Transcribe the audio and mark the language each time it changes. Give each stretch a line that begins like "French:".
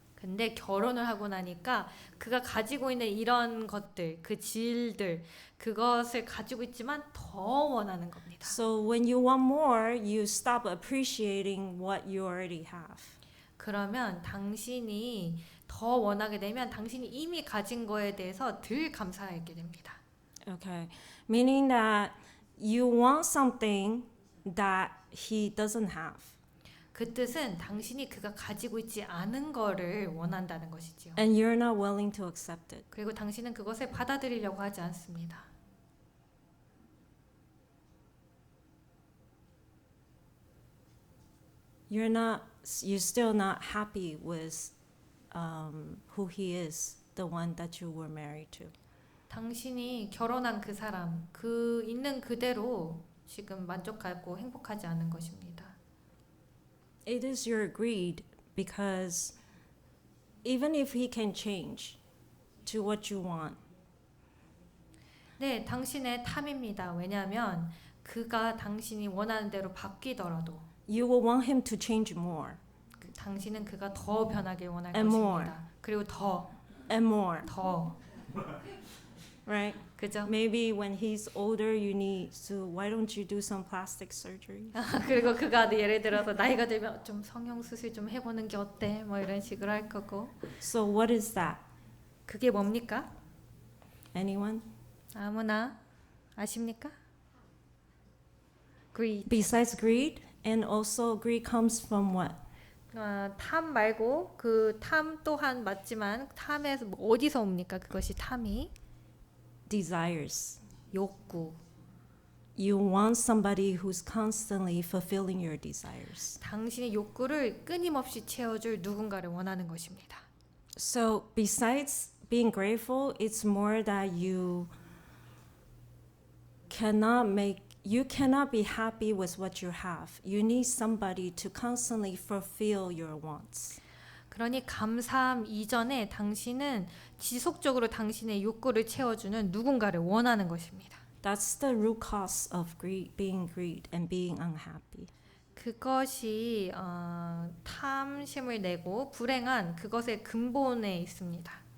Korean: 근데 결혼을 하고 나니까 그가 가지고 있는 이런 것들, 그 질들, 그것을 가지고 있지만 더 원하는 겁니다.
English: So when you want more, you stop appreciating what you already have.
Korean: 그러면 당신이 더 원하게 되면 당신이 이미 가진 거에 대해서 덜 감사하게 됩니다.
English: Okay. Meaning that you want something that he doesn't have.
Korean: 그 뜻은 당신이 그가 가지고 있지 않은 거를 원한다는 것이지요.
English: And you're not willing to accept it.
Korean: 그리고 당신은 그것을 받아들이려고 하지 않습니다.
English: You're still not happy with who he is, the one that you were married to.
Korean: 당신이 결혼한 그 사람, 그 있는 그대로 지금 만족하고 행복하지 않은 것입니다.
English: It is your greed because even if he can change to what you want,
Korean: 네, 당신의 탐입니다. 왜냐하면 그가 당신이 원하는 대로 바뀌더라도
English: you will want him to change more
Korean: 당신은 그가 더 변하길 원할
English: And
Korean: 것입니다.
English: more.
Korean: 그리고 더,
English: and more,
Korean: 더,
English: right?
Korean: 그죠?
English: Maybe when he's older, you need to, why don't you do some plastic surgery?
Korean: 그리고 그가 예를 들어서 나이가 들면 좀 성형 수술 좀 해보는 게 어때? 뭐 이런 식으로 할 거고.
English: So what is that?
Korean: 그게 뭡니까?
English: Anyone?
Korean: 아무나 아십니까?
English: Greed. Besides greed, and also greed comes from what?
Korean: 탐 말고 그 탐 또한 맞지만 탐에서 뭐 어디서 옵니까? 그것이 탐이
English: Desires.
Korean: 욕구.
English: You want somebody who's constantly fulfilling your desires.
Korean: 당신의 욕구를 끊임없이 채워줄 누군가를 원하는 것입니다.
English: So besides being grateful, it's more that you cannot be happy with what you have. You need somebody to constantly fulfill your wants.
Korean: 그러니 감사함 이전에 당신은 지속적으로 당신의 욕구를 채워주는 누군가를 원하는 것입니다.
English: That's the root cause of being greed and being unhappy.
Korean: 그것이 탐심을 내고 불행한 그것의 근본에 있습니다.